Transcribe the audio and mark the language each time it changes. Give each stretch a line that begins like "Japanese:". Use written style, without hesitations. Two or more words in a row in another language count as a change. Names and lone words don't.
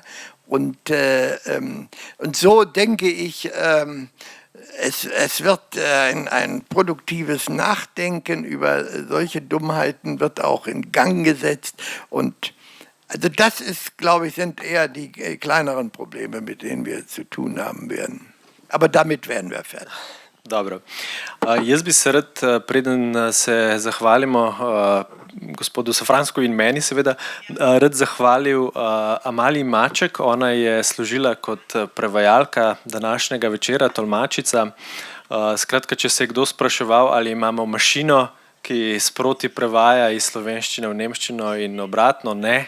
German: Und so denke ich, es wird ein produktives Nachdenken über solche Dummheiten wird auch in Gang gesetzt. Und also das ist, glaube ich, sind eher die kleineren Probleme, mit denen wir zu tun haben werden. Aber damit werden wir fertig.
Slovenian: Dobro. Jaz bi se rad, preden se zahvalimo gospodu Safransku in meni seveda, rad zahvalil Amaliji Maček. Ona je služila kot prevajalka današnjega večera, tolmačica. Skratka, če se je kdo spraševal, ali imamo mašino, ki sproti prevaja iz slovenščine v nemščino in obratno, ne.